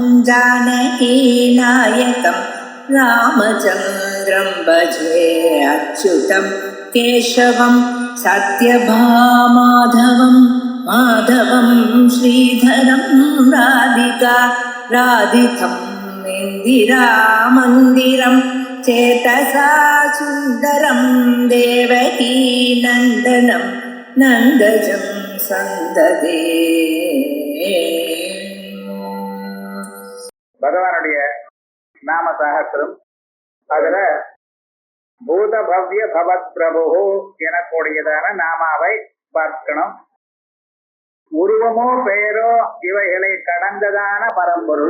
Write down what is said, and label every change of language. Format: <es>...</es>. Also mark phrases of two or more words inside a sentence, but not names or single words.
<sa>जानकीनायकं रामचन्द्रं भजे अच्युतं केशवं सत्यभामाधवं माधवं श्रीधरं राधिका राधितं इन्दिरामन्दिरं चेतसा सुन्दरं देवकी नन्दनं नन्दजं सन्ददे.</sa> <ta>பகவானுடைய நாம சாகத்திரம் அதுல</ta> <sa>भूत भव्य भवत् प्रभु</sa> <ta>எனக்கூடியதான நாமாவை பார்க்கணும். உருவமோ பெயரோ இவைகளை கடந்ததான பரம்பொருள்.</ta>